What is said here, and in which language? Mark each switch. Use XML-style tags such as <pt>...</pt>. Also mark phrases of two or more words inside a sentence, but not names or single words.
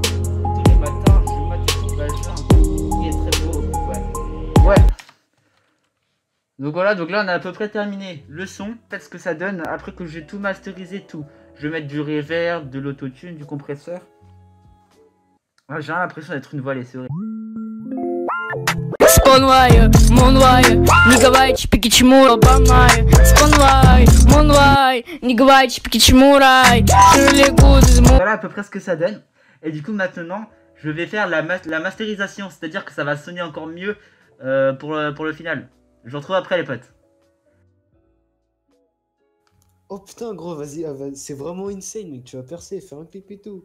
<fr>Tous les matins, je mate ton vagin. Il est très beau, ouais. Ouais. Donc voilà, donc là, on a à peu près terminé le son. Faites ce que ça donne après que j'ai tout masterisé, tout. Je vais mettre du reverb, de l'autotune, du compresseur. J'ai l'impression d'être une voix laissée. Спонвай, монвай, не говорите пикичмура, бамай. Спонвай, монвай, не говорите пикичмурай. Voilà à peu près ce que ça donne. Et du coup maintenant, je vais faire la masterisation, c'est-à-dire que ça va sonner encore mieux pour le final. Je vous retrouve après les potes. Oh putain gros, vas-y, c'est vraiment insane mec, tu vas percer, faire un clip et tout.</fr>